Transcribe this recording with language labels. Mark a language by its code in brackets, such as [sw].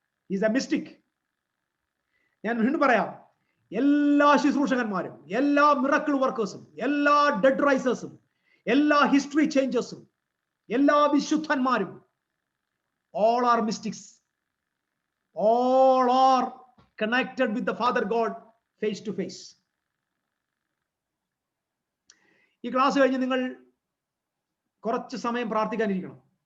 [en] Is a mystic. [ml] ഞാൻ വീണ്ടും പറയാം, എല്ലാ ശുശ്രൂഷകന്മാരും, എല്ലാ മിറക്കിൾ വർക്കേഴ്സും, എല്ലാ ഡെഡ് റൈസേഴ്സും, എല്ലാ ഹിസ്റ്ററി ചേഞ്ചേഴ്സും, എല്ലാ വിശുദ്ധന്മാരും, [en] all are mystics. All are connected with the Father God face to face. [ml] ഈ ക്ലാസ് കഴിഞ്ഞ് നിങ്ങൾ കുറച്ച് സമയം പ്രാർത്ഥിക്കാനിരിക്കണം.